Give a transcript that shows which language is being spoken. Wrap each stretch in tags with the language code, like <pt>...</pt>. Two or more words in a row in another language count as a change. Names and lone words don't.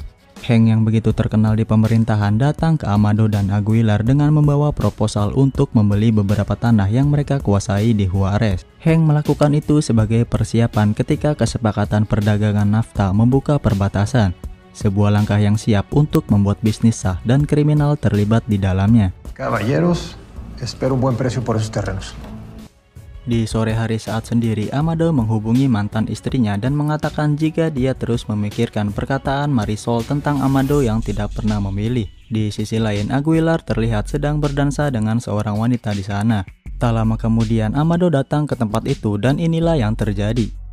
<id>Hank yang begitu terkenal di pemerintahan datang ke Amado dan Aguilar dengan membawa proposal untuk membeli beberapa tanah yang mereka kuasai di Juarez. Hank melakukan itu sebagai persiapan ketika kesepakatan perdagangan NAFTA membuka perbatasan. Sebuah langkah yang siap untuk membuat bisnis sah dan kriminal terlibat di dalamnya.</id> <es>Caballeros, espero un buen precio por esos terrenos.</es> <id>Di sore hari saat sendiri, Amado menghubungi mantan istrinya dan mengatakan jika dia terus memikirkan perkataan Marisol tentang Amado yang tidak pernah memilih. Di sisi lain, Aguilar terlihat sedang berdansa dengan seorang wanita di sana. Tak lama kemudian, Amado datang ke tempat itu dan inilah yang terjadi.</id>